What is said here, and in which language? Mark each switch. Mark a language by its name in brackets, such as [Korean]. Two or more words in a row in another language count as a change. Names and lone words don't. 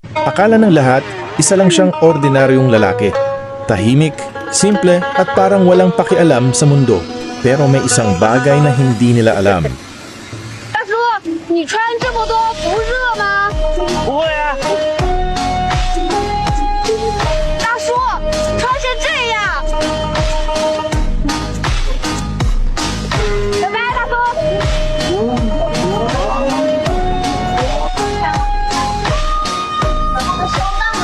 [Filipino] Akala ng lahat, isa lang siyang ordinaryong lalaki. Tahimik, simple at parang walang pakialam sa mundo. Pero may isang bagay na hindi nila alam. [Chinese] 大叔，你穿这么多不热吗？不会啊，大叔，穿成这样。拜拜，大叔。收到了。